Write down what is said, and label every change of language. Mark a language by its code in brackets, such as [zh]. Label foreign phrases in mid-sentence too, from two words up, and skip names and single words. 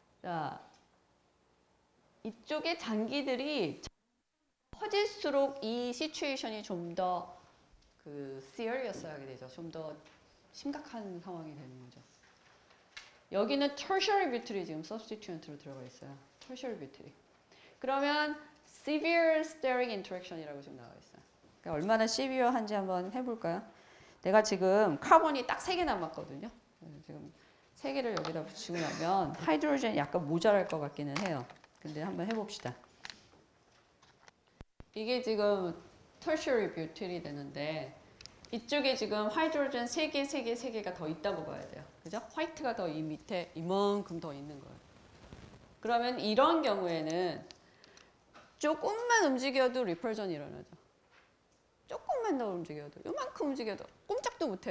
[ko] 자, 이쪽에 장기들이 커질수록 이 시츄에이션이 좀 더 그 serious하게 되죠. 좀 더 심각한 상황이 되는 거죠. 여기는 [en] tertiary butyl [ko] 이 지금 substituent로 들어가 있어요. [en] tertiary butyl. [ko] 그러면 [en] severe steric interaction [ko] 이라고 지금 나와 있어요. 그러니까 얼마나 severe한지 한번 해볼까요? 내가 지금 카본이 딱 3개 남았거든요. 지금 3개를 여기다 붙이고 나면 하이드로젠이 약간 모자랄 것 같기는 해요. 근데 한번 해봅시다. 이게 지금 [en] tertiary butyl [ko] 이 되는데 이쪽에 지금 하이드로젠 3개가 더 있다고 봐야 돼요. 그죠? 화이트가 더 이 밑에 이만큼 더 있는 거예요. 그러면 이런 경우에는 조금만 움직여도 리펄전이 일어나죠. 조금만 더 움직여도, 이만큼 움직여도 꼼짝도 못해요.